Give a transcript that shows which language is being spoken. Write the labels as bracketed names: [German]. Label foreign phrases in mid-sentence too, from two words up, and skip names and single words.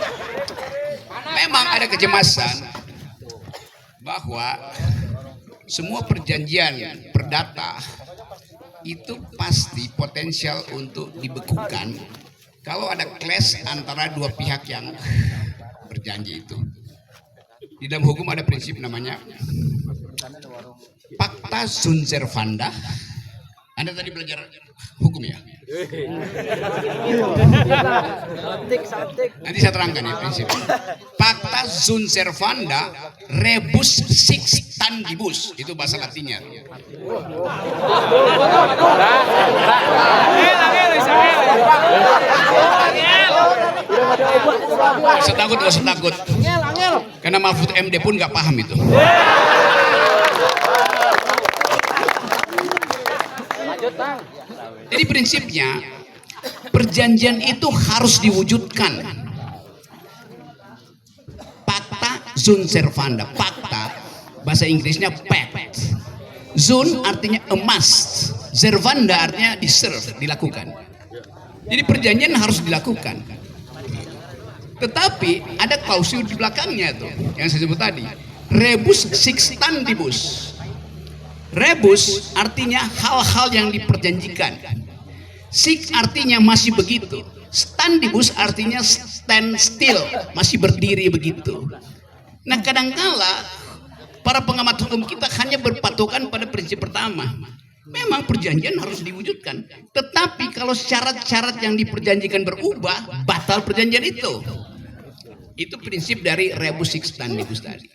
[Indonesian] Memang ada kecemasan bahwa semua perjanjian perdata itu pasti potensial untuk dibekukan kalau ada clash antara dua pihak yang berjanji itu. Di dalam hukum ada prinsip namanya [Latin] pacta sunt servanda. [Indonesian] Anda tadi belajar hukum ya? Nanti saya terangkan ya prinsip. [Latin] Pacta sunt servanda rebus sic stantibus, [Indonesian] itu bahasa Latinnya. Gak usah takut. Karena Mahfud MD pun nggak paham itu. Jadi prinsipnya perjanjian itu harus diwujudkan. [Latin] Pacta sunt servanda. [Indonesian] Pacta bahasa Inggrisnya pact. Sunt artinya [English] a must. [Indonesian] Servanda artinya diserve, dilakukan. Jadi perjanjian harus dilakukan. Tetapi ada klausul di belakangnya tuh yang saya sebut tadi. [Latin] Rebus sixtantibus. [Indonesian] Rebus artinya hal-hal yang diperjanjikan. Six artinya masih begitu. Standibus artinya [English] stand still, [Indonesian] masih berdiri begitu. Nah, kadangkala para pengamat hukum kita hanya berpatokan pada prinsip pertama. Memang perjanjian harus diwujudkan. Tetapi kalau syarat-syarat yang diperjanjikan berubah, batal perjanjian itu. Itu prinsip dari [Latin] rebus sixtantibus [Indonesian] tadi.